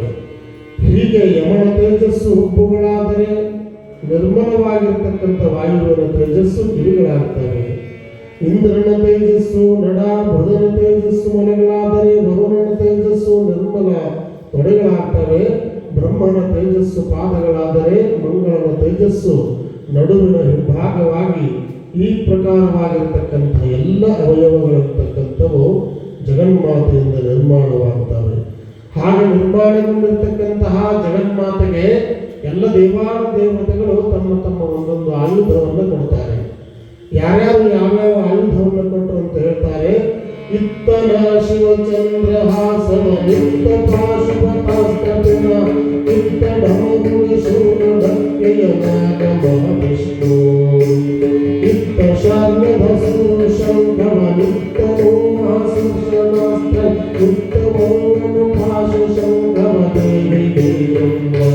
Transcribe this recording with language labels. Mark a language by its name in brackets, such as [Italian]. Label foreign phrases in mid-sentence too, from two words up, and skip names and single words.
[Kannada] ಹೀಗೆ ಯಮನ ತೇಜಸ್ಸು ಹುಬ್ಬುಗಳಾದರೆ, ನಿರ್ಮಲವಾಗಿರ್ತಕ್ಕಂಥ ವಾಯುವಿನ ತೇಜಸ್ಸು ಕಿವಿಗಳಾಗ್ತವೆ, ಇಂದ್ರನ ತೇಜಸ್ಸು ನಡ, ಬುಧನ ತೇಜಸ್ಸು ಮನೆಗಳಾದರೆ, ವರುಣನ ತೇಜಸ್ಸು ನಿರ್ಮಲ ತೊಡೆಗಳಾಗ್ತವೆ, ಬ್ರಹ್ಮನ ತೇಜಸ್ಸು ಪಾದಗಳಾದರೆ, ಮಂಗಳನ ತೇಜಸ್ಸು ನಡುವಿನ ಹಿಂಭಾಗವಾಗಿ ಈ ಪ್ರಕಾರವಾಗಿರ್ತಕ್ಕಂಥ ಎಲ್ಲ ಅವಯವಗಳಿರ್ತಕ್ಕಂಥವು ಜಗನ್ಮಾತೆಯಿಂದ ನಿರ್ಮಾಣವಾಗ್ತವೆ. ಹಾಗೆ ನಿರ್ಮಾಣಗೊಂಡಿರ್ತಕ್ಕಂತಹ ಜಗನ್ಮಾತೆಗೆ ಎಲ್ಲ ದೇವಾನು ದೇವತೆಗಳು ತಮ್ಮ ಒಂದೊಂದು ಆಯುಧವನ್ನು ಕೊಡ್ತಾರೆ. ಯಾರ್ಯಾರು ಯಾವ್ಯಾವ ಆಯುಧವನ್ನು ಕೊಟ್ಟರು ಅಂತ ಹೇಳ್ತಾರೆ. ಇತ್ತನ ಶಿವಚಂದ್ರಹಾಸವ ನಿತ್ತ ಪಾಶುಪತಾಸ್ತಪಿನ ಇತ್ತ ಢಮಗುಳಿ ಶೂರಧಕ್ಕೆಯ ನಾಗಮ ವಿಷ್ಣು ಇತ್ತ ಶಾರ್ಗಧಸು ಶಂಖವ ನಿತ್ತ ಓಮಾಸುಷನಾಸ್ತ್ರ ಇತ್ತ ಮೌನನು ಪಾಶು ಶಂಖವ ದೇವಿ ದೇವಂಗ